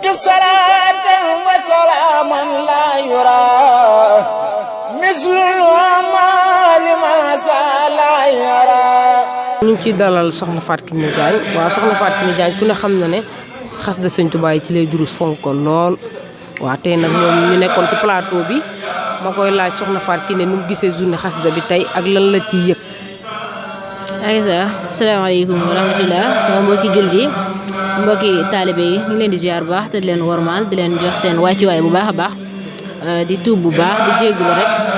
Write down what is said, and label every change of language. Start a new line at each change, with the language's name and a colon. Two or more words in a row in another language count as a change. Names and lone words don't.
Arabic: صلاة وسلاما لا يرى مثل الأعمال ما لا يرى.
Wolof: ñu ngi ciy dalal soxna Fatou Kiné Diagne waaw soxna Fatou Kiné Diagne ku ne xam na ne xasida Sëñ Tuubaa yi ci lay durus fonk ko lool waaw tey nag moom ñu nekkoon ci plateau bi ma koy laaj soxna Fatou Kiné nu mu gisee journée xasida bi tey ak lan la ciy yëg. Aïssa
Arabic: السلام عليكم ورحمة الله
Wolof: sama mbokki jullit yi mbokki taalibe yi ñu ngi leen di ziar bu baax te di leen wormaal di leen jox seen wàccuwaay bu baax a baax di tuub bu baax di jégalu rek